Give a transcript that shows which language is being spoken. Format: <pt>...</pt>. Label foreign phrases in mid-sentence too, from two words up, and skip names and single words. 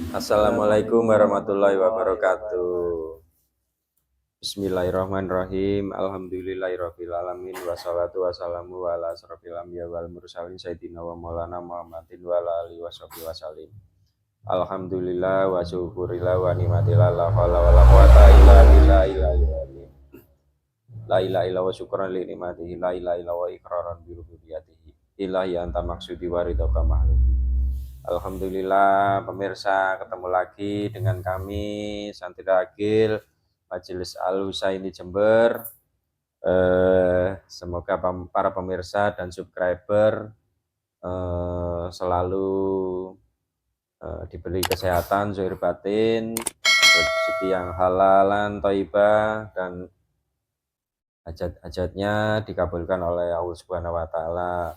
<ar>السلام عليكم ورحمة الله وبركاته. بسم الله الرحمن الرحيم. الحمد لله رب العالمين والصلاة والسلام على أشرف الأنبياء والمرسلين سيدنا ومولانا محمد وعلى آله وصحبه وسلم. الحمد لله والشكر لله والنعمة لله لا حول ولا قوة إلا بالله لا إله إلا وشكرا لنعمته لا إله إلا وإقرارا بربوبيته إلهي أنت مقصودي ورضا مخلوقي.</ar> <id>Alhamdulillah pemirsa, ketemu lagi dengan kami Santri Agil Majelis Al Husaini Jember. Semoga para pemirsa dan subscriber selalu diberi kesehatan zahir batin, rezeki yang</id> <ar>حلالا طيبا,</ar> <id>dan hajat-hajatnya dikabulkan oleh Allah</id> <ar>سبحانه وتعالى.</ar>